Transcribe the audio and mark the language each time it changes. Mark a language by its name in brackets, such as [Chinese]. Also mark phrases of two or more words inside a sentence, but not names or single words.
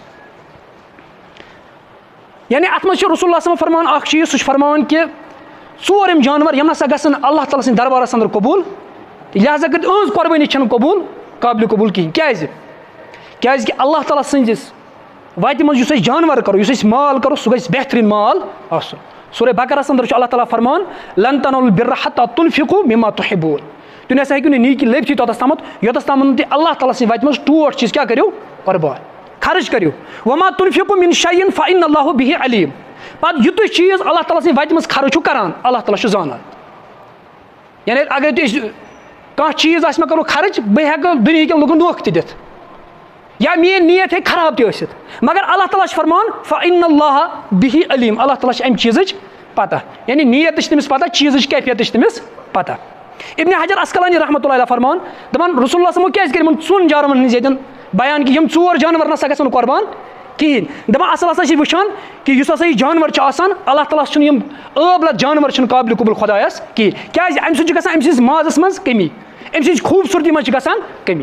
[Kashmiri] یعنی اَتھ منٛز چھُ [Arabic] رسول اللہ صلی اللہ علیہ وسلم [Kashmiri] فرمان اکھ چیٖز سُہ چھُ فرماوان کہِ 4 یِم جانور یِم نسا گژھن اللہ تعالیٰ سٕنٛدِ دربارس انٛدر قبوٗل لہٰذا کٔرِتھ إہٕنٛز قۄربٲنی چھنہٕ قبوٗل قابلہِ قبوٗل کِہیٖنۍ. کیازِ کہِ اللہ تعالیٰ سٕنٛدِس وَتہِ منٛز یُس أسۍ جانور کرو یُس أسۍ مال کرو سُہ گژھِ بہتریٖن مال آسُن. سورہ بقرہس انٛدر چھُ اللہ تعالیٰ فرمان [Arabic] لن تنالوا البر حتى تنفقوا مما تحبون [Kashmiri] تُہۍ نسا ہیٚکِو نہٕ نیکی لٔبتھٕے توٚتَس تامَتھ یوٚتَس تامَتھ تُہۍ اللہ تعالیٰ سٕنٛدِ وَتہِ منٛز ٹوٹھ چیٖز کیٛاہ کٔرِو قۄربان خرٕچ کٔرِو. [Arabic] وما تنفقوا من شيء فإن الله به عليم [Kashmiri] پتہٕ یُتُے چیٖز اللہ تعالیٰ سٕنٛدِ وَتہِ منٛز خرٕچ چھُو کران اللہ تعالیٰ چھُ زانان. یعنی اگر تُہۍ کانٛہہ چیٖز آسہِ مےٚ کوٚرُکھ خرٕچ بہٕ ہٮ۪کہٕ دُنہِکٮ۪ن لُکن دھوکہٕ تہِ دِتھ یا میٲنۍ نیت ہیٚکہِ خراب تہِ ٲسِتھ مگر اللہ تعالیٰ چھُ فرمان [Arabic] فإن الله به عليم [Kashmiri] اللہ تعالیٰ چھِ اَمہِ چیٖزٕچ پتہ یعنی نیت تہِ چھِ تٔمِس پتہ چیٖزٕچ کیفیت تہِ چھِ تٔمِس پتہ. ابن حجر اسقلانی [Arabic] رحمتہ اللہ علیہ [Kashmiri] فرمان دپان [Arabic] رسول اللہ صلی اللہ [Kashmiri] کیازِ کٔرۍ یِمن 2 جانورن ہٕنٛز ییٚتٮ۪ن بیان کہِ یِم 4 جانور نسا گژھن نہٕ قۄربان کِہیٖنۍ. دپان اصل ہسا چھِ وٕچھان کہِ یُس ہسا یہِ جانور چھُ آسان اللہ تعالیٰ چھُنہٕ یِم ٲبلت جانور چھِنہٕ قابلہِ قبوٗل خۄدایس کِہیٖنۍ کیازِ اَمہِ سۭتۍ چھُ گژھان أمۍ سٕنٛدِس مازس منٛز کمی أمۍ سٕنٛزِ خوٗبصوٗرتی منٛز چھِ گژھان کمی.